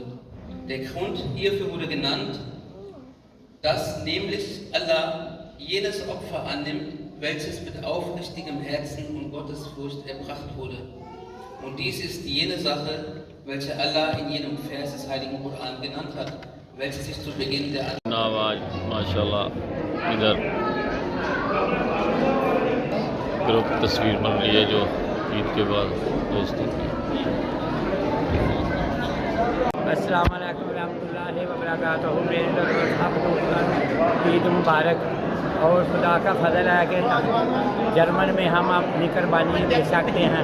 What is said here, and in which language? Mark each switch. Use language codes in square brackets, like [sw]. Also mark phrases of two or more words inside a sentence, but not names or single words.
[de] Der Grund hierfür wurde genannt, dass nämlich Allah jenes Opfer annimmt, welches mit aufrichtigem Herzen und Gottesfurcht erbracht wurde. Und dies ist jene Sache, welche Allah in jedem Vers des Heiligen Koran genannt hat, welche sich zu Beginn der [ur] ماشاءاللہ ادھر گروپ تصویر بن رہی ہے جو عید کے بعد دوستوں کی۔ السلام علیکم ورحمۃ اللہ وبرکاتہ۔ میرے طرف سب دوستوں عید مبارک، اور خدا کا فضل ہے کہ جرمن میں ہم اپنی قربانی دے سکتے ہیں۔